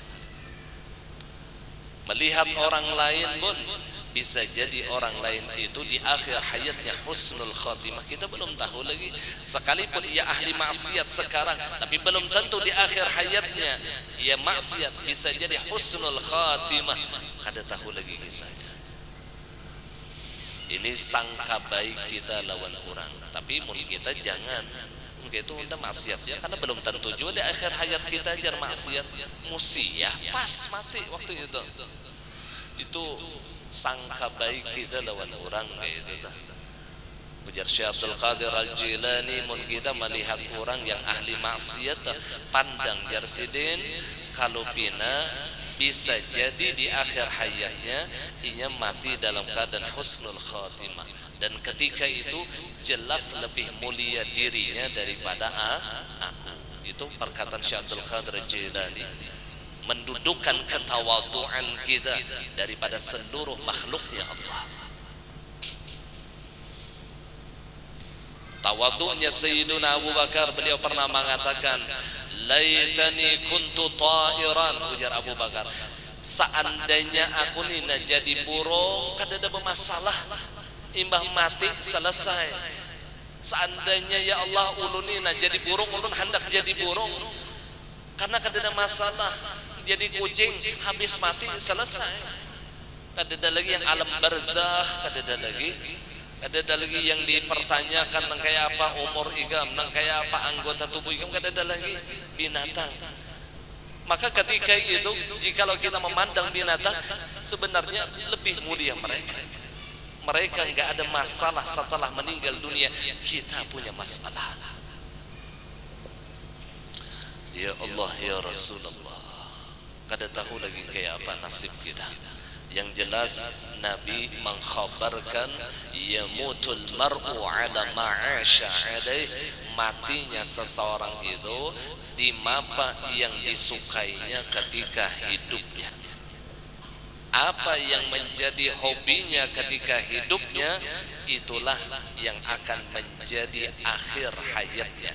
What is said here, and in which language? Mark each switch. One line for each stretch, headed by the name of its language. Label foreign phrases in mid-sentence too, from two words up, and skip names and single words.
Indonesian: Melihat orang lain pun bisa jadi orang lain itu di akhir hayatnya
Arabic: حسن الخاتمة.
Indonesian: Kita belum tahu lagi. Sekalipun ia ahli maksiat sekarang, tapi belum tentu di akhir hayatnya ia maksiat, bisa jadi
Arabic: حسن الخاتمة.
Banjar: Kada tahu lagi kisahnya. Ini sangka baik kita lawan orang, tapi mungkin kita jangan begitu udah maksiat ya, karena belum tentu juga di akhir hayat kita jar maksiat musia pas mati waktu itu sangka baik kita lawan orang gitu dah. Ujar Syekh Abdul Qadir Al-Jilani, mun kita melihat orang yang ahli maksiat pandang jar sidin kalau pina bisa jadi di akhir hayatnya ia mati dalam keadaan
Arabic: حسن الخاتمة,
Banjar: dan ketika itu jelas lebih mulia dirinya daripada aku.
Indonesian: Itu perkataan Syekh Abdul Qadir Jilani, mendudukkan ketawaduan kita daripada seluruh makhluknya Allah. Tawadunya Sayyiduna Abu Bakar, beliau pernah mengatakan,
Arabic: ليتني كنت طائرا,
Banjar: ujar Abu Bakar, seandainya aku nina jadi burung, kada ada bermasalah, imbah mati selesai. Seandainya ya Allah ulun nina jadi burung, ulun hendak jadi burung, karena kada ada masalah. Jadi kucing habis mati selesai. Kada ada lagi yang alam barzakh, kada ada lagi. Ada lagi yang dipertanyakan nang kayak apa umur igam, nang kayak apa anggota tubuh igam, kada ada lagi binatang.
Indonesian: Maka ketika itu jikalau kita memandang binatang, sebenarnya lebih mulia mereka. Mereka enggak ada masalah setelah meninggal dunia, kita punya masalah.
Arabic: يا الله يا رسول الله.
Banjar: kada tahu lagi kayak apa nasib kita.
Indonesian: Yang jelas Nabi mengkhabarkan
Arabic: يموت المرء على ما عاش عليه,
Indonesian: matinya seseorang itu di apa yang disukainya ketika hidupnya. Apa yang menjadi hobinya ketika hidupnya, itulah yang akan menjadi akhir hayatnya.